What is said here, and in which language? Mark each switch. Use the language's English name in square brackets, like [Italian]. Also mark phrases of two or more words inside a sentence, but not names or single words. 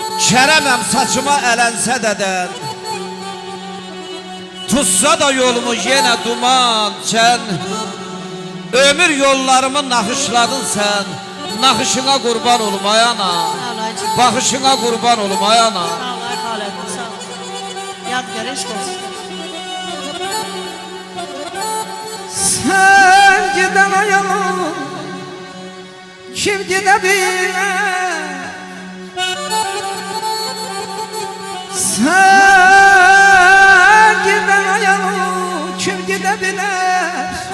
[Azerbaijani] Kərəməm saçıma ələnsə dədən, tutsa da yolumu yenə duman çən. Ömür yollarımı naxışladın sən, naxışına qurban olum ay ana, baxışına qurban olum ay ana. Sağ ol ay xalətim, sağ ol. Yadgar eşq olsun. [Turkish] Sen giden ayalım, kim gidebilir? Sen giden ayalım, kim gidebilir?